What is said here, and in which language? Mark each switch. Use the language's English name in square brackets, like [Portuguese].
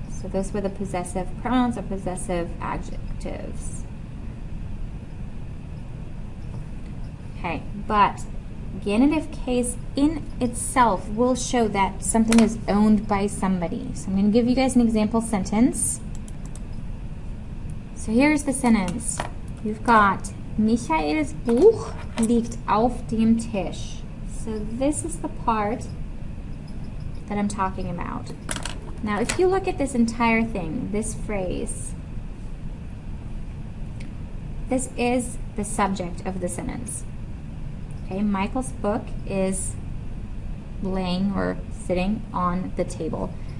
[English] So those were the possessive pronouns or possessive adjectives. Okay, but genitive case in itself will show that something is owned by somebody. So I'm going to give you guys an example sentence. So here's the sentence. You've got [German] Michaels Buch liegt auf dem Tisch. [English] So this is the part that I'm talking about. Now if you look at this entire thing, this phrase, this is the subject of the sentence. Okay, Michael's book is laying or sitting on the table.